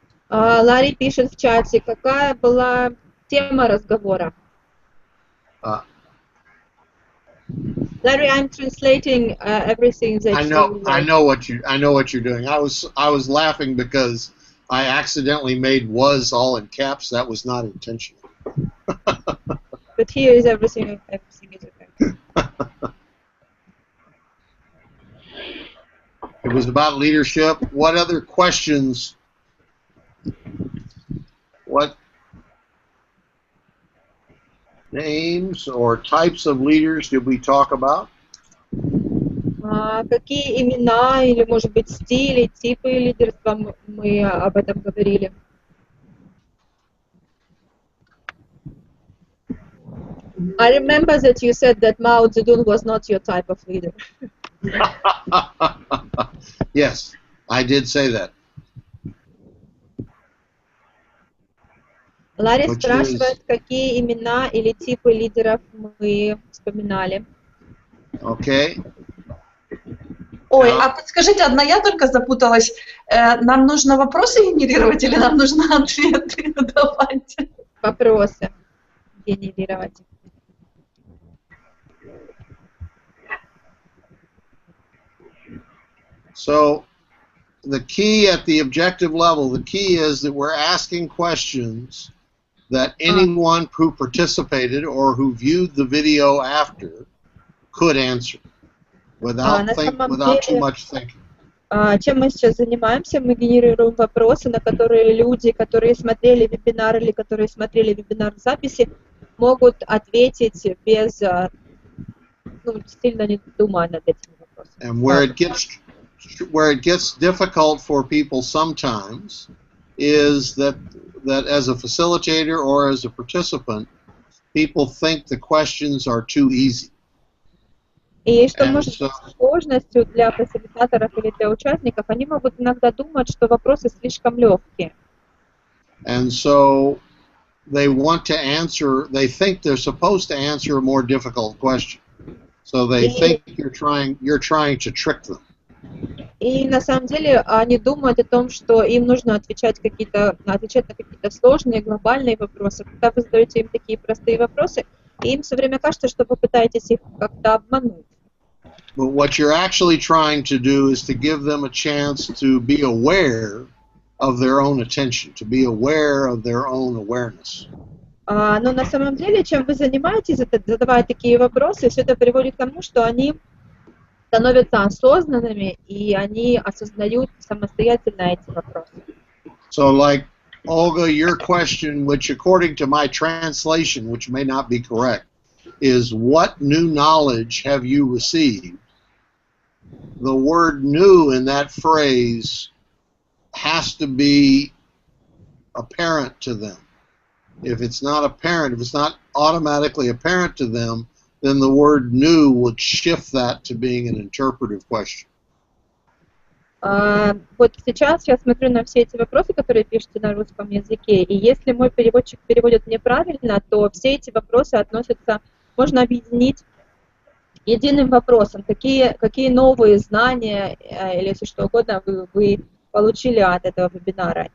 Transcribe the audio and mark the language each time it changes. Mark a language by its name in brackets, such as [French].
[Russian] Ларри пишет в чате, какая была тема разговора. [English] Larry, I'm translating everything that I know what you're doing. I was laughing because I accidentally made "was" all in caps. That was not intentional. But here is everything is okay. It was about leadership. What other questions? What names or types of leaders did we talk about? [Russian] Какие имена или, может быть, стили, типы лидерства мы об этом говорили? [English] I remember that you said that Mao Zedong was not your type of leader. Yes, I did say that. [Russian] Ларри спрашивает, какие имена или типы лидеров мы вспоминали. [English] Okay. [Russian] Ой, а подскажите, одна я только запуталась. Нам нужно вопросы генерировать или нам нужно ответы давать? Вопросы генерировать. [English] So, the key at the objective level, the key is that we're asking questions that anyone who participated or who viewed the video after could answer without too much thinking. [Russian] Чем мы сейчас занимаемся? Мы генерируем вопросы, на которые люди, которые смотрели вебинар или которые смотрели вебинар в записи, могут ответить без сильно не думая над этими вопросами. [English] And where it gets difficult for people sometimes is that as a facilitator or as a participant, people think the questions are too easy. [Russian] И что может быть сложностью для фасилитаторов или для участников, они могут иногда думать, что вопросы слишком легкие. [English] And so they want to answer, they think they're supposed to answer a more difficult question. So they think you're trying to trick them. [Russian] И на самом деле они думают о том, что им нужно отвечать на какие-то сложные глобальные вопросы. Когда вы задаете им такие простые вопросы, им все время кажется, что вы пытаетесь их как-то обмануть. [English] But what you're actually trying to do is to give them a chance to be aware of their own attention, to be aware of their own awareness. [Russian] Но на самом деле, чем вы занимаетесь, задавая такие вопросы, все это приводит к тому, что они становятся осознанными, и они осознают самостоятельно эти вопросы. [English] So, like, Olga, your question, which according to my translation, which may not be correct, is what new knowledge have you received? The word new in that phrase has to be apparent to them. If it's not apparent, if it's not automatically apparent to them, then the word new would shift that to being an interpretive question. [Russian] Вот сейчас я смотрю на все эти вопросы, которые пишете на русском языке, и если мой переводчик переводит неправильно, то все эти вопросы относятся, можно объединить единым вопросом. Какие новые знания или все что угодно вы получили от этого вебинара.